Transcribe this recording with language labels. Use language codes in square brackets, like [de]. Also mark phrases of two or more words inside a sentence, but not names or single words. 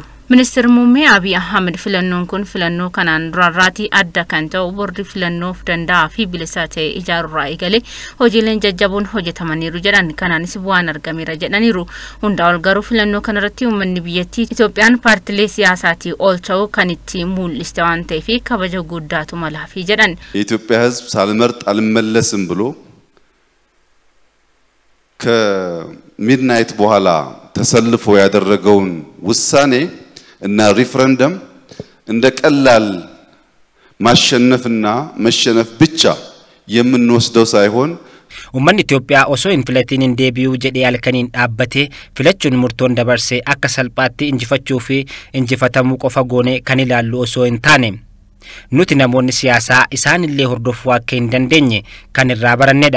[om] Ministeerri Muummee Abiy Ahmed filannoon kun filannoo kanaan duraarraatii adda kan ta'u boordi filannoof danda'a fi bilisa ta'e ijaaruurraa eegalee hojiileen jajjaboon hojjetamaniiru jedhan kanaanis bu'aan argameera jedhaniiru. Hundaa ol garuu filannoo kanarratti uummanni biyyattii Itoophiyaan paartilee siyaasaatii ol ta'uu kan itti mul'iste waan ta'eef kabaja guddaatu malaafi jedhan. [am] የኢትዮጵያ ሕዝብ ሳልመርጥ አልመለስም ብሎ ከሚድናይት በኋላ ተሰልፎ ያደረገውን ውሳኔ እና ሪፈረንደም እንደ ቀላል ማሸነፍና መሸነፍ ብቻ የምንወስደው ሳይሆን [om] Uummanni Itoophiyaa osoo hin filatiin deebi'uu jedhee halkaniin dhaabbatee filachuun murtoon dabarsee akka salphaatti injifachuu fi injifatamuu qofa goone kan ilaallu osoo hin taane nuti namoonni siyaasaa isaanillee hordofuu akka hin dandeenye kan irraa barannedha.